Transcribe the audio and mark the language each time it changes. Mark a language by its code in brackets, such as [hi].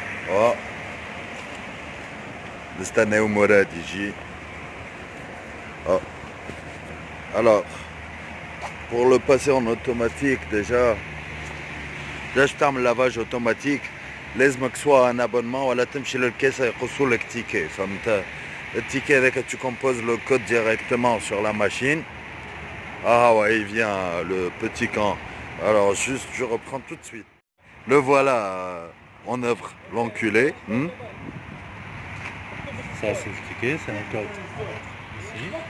[ar] Oh, نستناو مراد يجي. Oh. [fr] Alors, pour le passer en automatique déjà je termine le lavage automatique. [ar] لازمك [fr] soit un abonnement [ar] ولا تمشي للكاسة يقصوا لك تيكي فهمت. [fr] Le ticket avec tu composes le code directement sur la machine. Ah ouais, il vient le petit camp. Alors juste je reprends tout de suite. Le voilà en œuvre, l'enculé. Ça c'est le ticket, c'est un code ici.